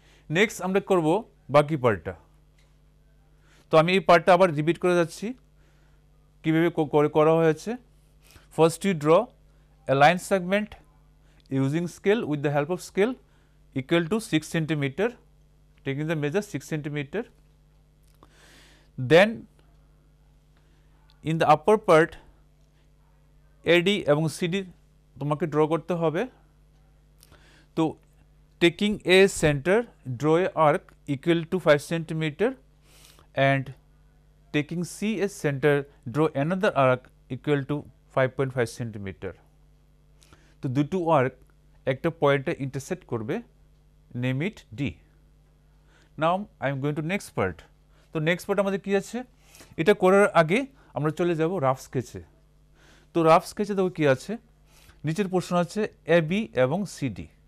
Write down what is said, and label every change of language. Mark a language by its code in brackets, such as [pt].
[bn] Next আমরা করব বাকি পার্টটা। তো আমি এই পার্টটা আবার রিপিট করে যাচ্ছি কীভাবে করা হয়েছে। [en] First you draw a line segment using scale with the help of scale equal to 6 centimeter, taking the measure 6 centimeter. Then in the upper part AD [bn] এবং CD তোমাকে ড্র করতে হবে। [en] তো taking a center, draw a arc equal to 5 centimeter, and taking C as center, draw another arc equal to 5.5 centimeter. [bn] তো দুটো arc একটা পয়েন্টে intersect করবে, [en] Name it D. Now I am going to next part. [bn] তো next part আমাদের কী আছে, এটা করার আগে আমরা চলে যাব রাফ স্কেচে। তো রাফ স্কেচে দেখো কী আছে, নিচের পোর্শন আছে এ বি এবং সিডি।